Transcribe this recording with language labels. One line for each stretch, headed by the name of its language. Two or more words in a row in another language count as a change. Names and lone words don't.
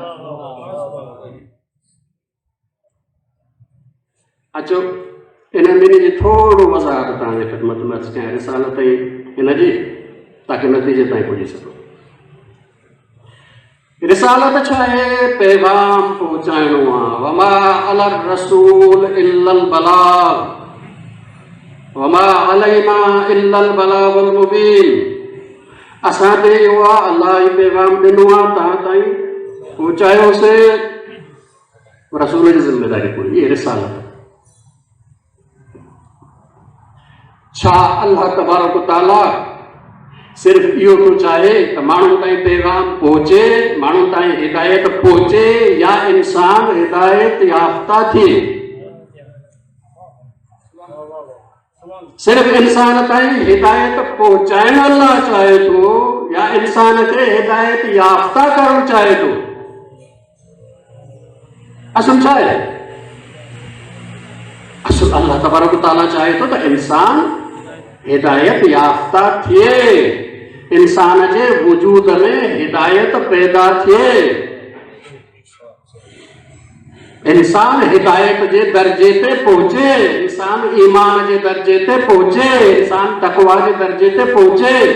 Sindhi: अचो इन ॿिन्ही जी थोरो वज़ाहत तव्हांजे ख़िदमत में अर्ज़ु कयां, रिसालत ऐं हिन जी, ताकि नतीजे ताईं पुॼी सघो। रिसालत छा आहे? पैगाम पहुचाइणो आहे।
Arabic: وما على الرسول إلا البلاغ وما علينا إلا البلاغ المبين.
Sindhi: असां ते इहो आहे, अलाह ई पैगाम ॾिनो आहे, तव्हां ताईं पहुचायोसीं। रसूल जी ज़िम्मेदारी पूरी, इहा रिसालत। छा
Arabic: الله تبارك وتعالى
Sindhi: सिर्फ़ इहो थो चाहे त माण्हुनि ताईं पैगाम पहुचे, माण्हुनि ताईं हिदायत पहुचे, या इंसान हिदायत याफ़्ता थिए? सिर्फ इंसान ताईं हिदायत पहुचाइण अल्लाह चाहे थो, या इंसान खे हिदायत याफ़्ता करणु चाहे थो? असुल छा आहे? असुल
Arabic: الله تبارك وتعالى
Sindhi: चाहे थो त इंसान हिदायत याफ़्ता थिए, इंसान जे वजूद में हिदायत पैदा थिए, इंसान हिदायत जे दर्जे ते पहुचे, इंसान ईमान जे दर्जे ते पहुचे, इंसान तक़वा जे दर्जे ते पहुचे।